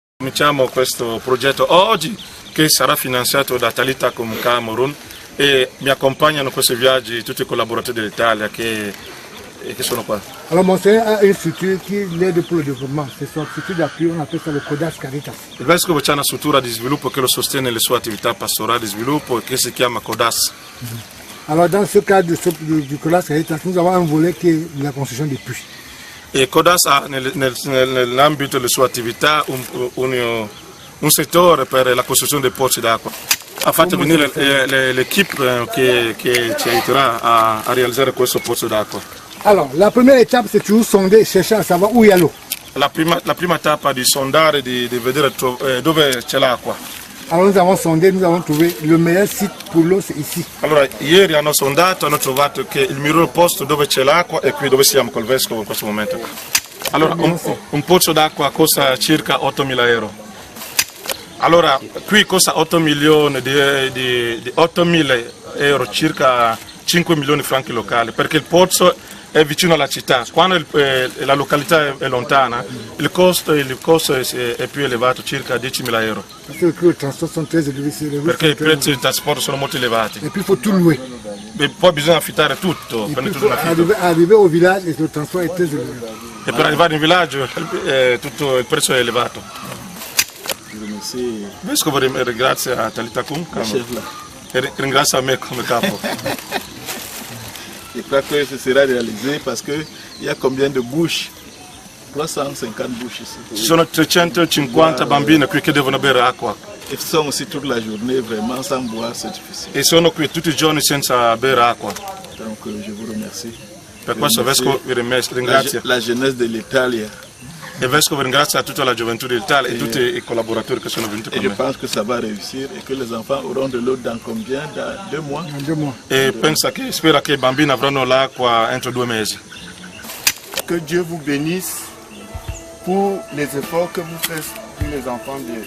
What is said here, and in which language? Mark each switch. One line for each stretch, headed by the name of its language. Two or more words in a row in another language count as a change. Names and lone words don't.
Italian: cominciamo questo progetto oggi, che sarà finanziato da Talitacom Cameroun, e mi accompagnano in questi viaggi tutti i collaboratori dell'Italia che sono qua.
French: Alors Monseigneur a une structure qui l'aide pour le développement, c'est son structure d'appui, on appelle ça le Codas Caritas.
Italian: Il vescovo c'è una struttura di sviluppo che lo sostiene le sue attività pastorali di sviluppo e che si chiama Codas.
French: Alors dans ce cadre du Codas Caritas, nous avons un volet qui est la construction des puits.
Italian: E Codas ha nell'ambito delle sue attività un settore per la costruzione dei pozzi d'acqua. Ha fatto venire l'equipe che ci aiuterà a realizzare questo pozzo d'acqua.
French: Alors, la première étape, c'est toujours sonder et chercher à savoir où il y a l'eau.
Italian: La prima tappa di sondare, di vedere dove c'è l'acqua.
French: Alors nous avons sondé, nous avons trouvé le meilleur site pour l'eau, c'est ici.
Italian: Allora, ieri hanno sondato, hanno trovato che il miglior posto dove c'è l'acqua è qui dove siamo col vescovo in questo momento. Allora, un pozzo d'acqua costa circa 8.000 euro. Allora, qui costa 8 milioni di 8.000 euro, circa 5 milioni di franchi locali, perché il pozzo è vicino alla città. Quando la località è lontana, il costo è più elevato, circa 10.000 euro. Perché i prezzi di trasporto sono molto elevati. E poi
French: il faut tout louer.
Italian: E poi bisogna affittare tutto. Arrivare al villaggio il trasporto è
French: très élevé.
Italian: E per arrivare in villaggio tutto il prezzo è elevato. Il vescovo ringrazia Talitacom e ringrazia me come capo.
French: Je crois que ce sera réalisé parce qu'il y a combien de bouches? 350 bouches ici.
Italian: Ci sono 350 bambini qui che devono bere acqua.
French: Et sont aussi toute la journée, vraiment sans boire, c'est difficile.
Italian: E sono qui tutti i giorni senza bere acqua.
French: Donc je vous remercie.
Italian: Per questo il vescovo vi ringrazia.
French: La jeunesse dell'Italia.
Italian: Il vescovo ringrazia tutta la gioventù d'Italia e tutti i collaboratori che sono venuti con me.
French: Je pense que ça va réussir et que les enfants auront de l'eau dans combien? Dans 2 mois? Dans 2 mois.
Italian: E spera che i bambini avranno l'acqua entro 2 mesi.
French: Que Dieu vous bénisse pour les efforts que vous faites pour les enfants de...